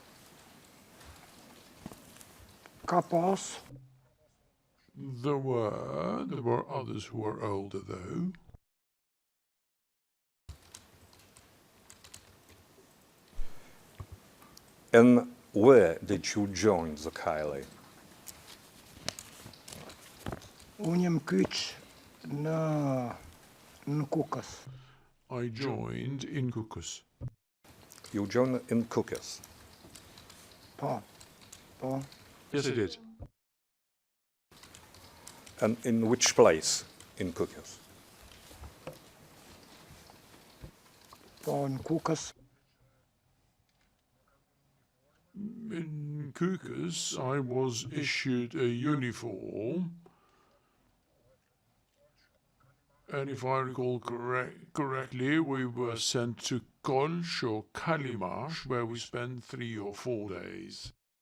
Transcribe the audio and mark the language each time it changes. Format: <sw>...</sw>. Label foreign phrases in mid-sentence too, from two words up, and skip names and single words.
<en>Kapos. There were others who were older though. And where did you join the KLA?</en> <sq>Unem kyç në Kukës.</sq> <en>I joined in Kukus. You joined in Kukës.</en> <sq>Po. Po.</sq> <en>Yes, I did. And in which place in Kukës?</en> <sq>Po në Kukës.</sq> <en>In Kukus, I was issued a uniform, and if I recall correctly, we were sent to Kolch or Kalimash, where we spent 3 or 4 days.</en>